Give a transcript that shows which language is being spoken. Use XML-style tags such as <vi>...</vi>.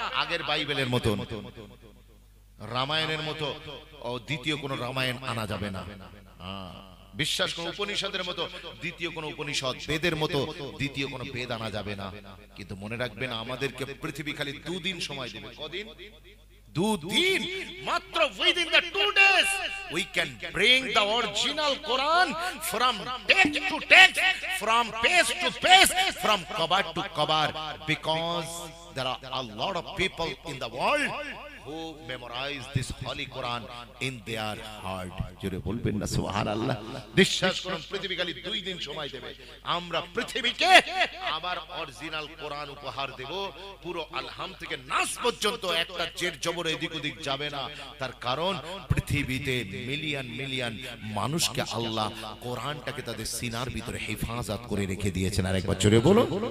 <bn>আগের বাইবেলের মতো, রামায়ণের মতো দ্বিতীয় কোন রামায়ণ আনা যাবে না। বিশ্বাস কোন উপনিষদের মতো দ্বিতীয় কোন উপনিষদ, বেদের মতো দ্বিতীয় কোন বেদ আনা যাবে না। কিন্তু মনে রাখবেন, আমাদেরকে পৃথিবী খালি 2 দিন সময় দেবে। কদিন? 2 দিন মাত্র।</bn> <en>within the 2 days we can bring the original Quran from text to text, from page to page, from cover to cover, because there are a lot of people in the world who memorize this holy Quran in their heart.</en> <bn>জোরে বলবেন না সুবহানাল্লাহ। বিশ্বাস করুন, পৃথিবী খালি 2 দিন সময় দেবে। আমরা পৃথিবীকে আবার অরিজিনাল কোরআন উপহার দেব। পুরো আলহাম থেকে নাস পর্যন্ত একটা জের জবর এদিক ওদিক যাবে না। তার কারণ পৃথিবীতে মিলিয়ন মিলিয়ন মানুষকে আল্লাহ কোরআনটাকে তাদের সিনার ভিতরে হেফাজত করে রেখে দিয়েছেন। আর একবার জোরে বলো।</bn>